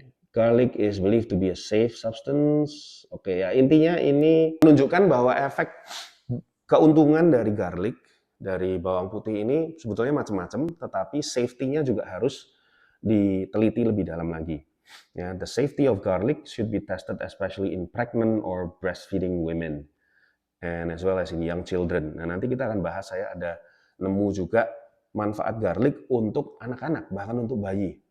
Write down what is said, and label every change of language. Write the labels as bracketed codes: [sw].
[en] Garlic is believed to be a safe substance. [id] Oke ya, intinya ini menunjukkan bahwa efek keuntungan dari garlic, dari bawang putih ini sebetulnya macam-macam, tetapi safety-nya juga harus diteliti lebih dalam lagi. [en] Ya, the safety of garlic should be tested especially in pregnant or breastfeeding women and as well as in young children. [id] Nah, nanti kita akan bahas, saya ada nemu juga manfaat garlic untuk anak-anak, bahkan untuk bayi.